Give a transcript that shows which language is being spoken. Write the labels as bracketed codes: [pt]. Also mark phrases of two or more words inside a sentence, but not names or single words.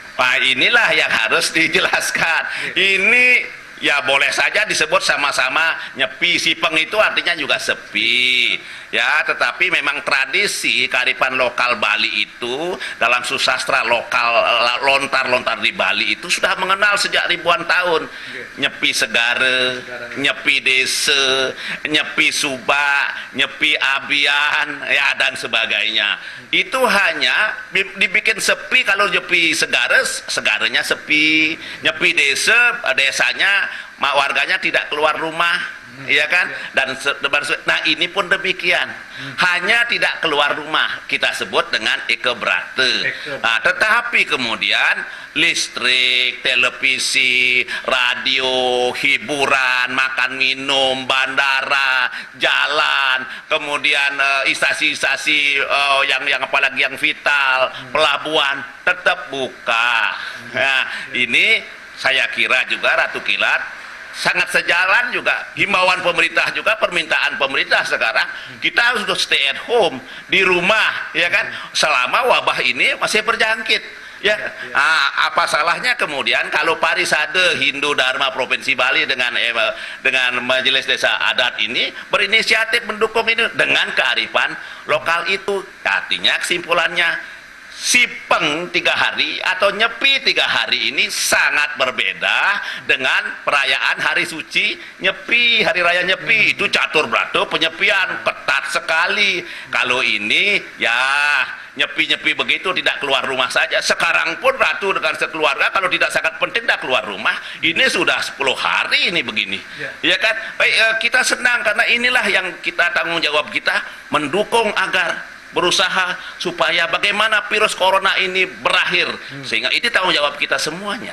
[id] Pak, inilah yang harus dijelaskan. Ini ya boleh saja disebut sama-sama nyepi, sipeng itu artinya juga sepi. Ya, tetapi memang tradisi kearifan lokal Bali itu dalam susastra lokal lontar-lontar di Bali itu sudah mengenal sejak ribuan tahun. Nyepi segare, nyepi desa, nyepi suba, nyepi abian, ya dan sebagainya. Itu hanya dibikin sepi. Kalau nyepi segare, segarenya sepi. Nyepi desa, desanya warganya tidak keluar rumah. Iya kan? Dan nah ini pun demikian. Hanya tidak keluar rumah kita sebut dengan Eke Brate. Nah, tetapi kemudian listrik, televisi, radio, hiburan, makan minum, bandara, jalan, kemudian instansi-instansi yang apalagi yang vital, pelabuhan tetap buka. Nah, ini saya kira juga Ratu Kilat sangat sejalan juga himbauan pemerintah, juga permintaan pemerintah sekarang kita harus [en] stay at home [id] di rumah, ya kan, selama wabah ini masih berjangkit, ya. Apa salahnya kemudian kalau Parisade Hindu Dharma Provinsi Bali dengan Majelis Desa Adat ini berinisiatif mendukung ini dengan kearifan lokal itu. Artinya kesimpulannya, sipeng 3 hari atau nyepi 3 hari ini sangat berbeda dengan perayaan hari suci Nyepi, hari raya Nyepi. Itu catur brata penyepian ketat sekali. Kalau ini ya nyepi-nyepi begitu tidak keluar rumah saja. Sekarang pun Ratu dengan sekeluarga kalau tidak sangat penting tidak keluar rumah. Ini sudah 10 hari ini begini. Ya kan? Baik, kita senang karena inilah yang kita tanggung jawab kita, mendukung agar berusaha supaya bagaimana virus corona ini berakhir, sehingga itu tanggung jawab kita semuanya.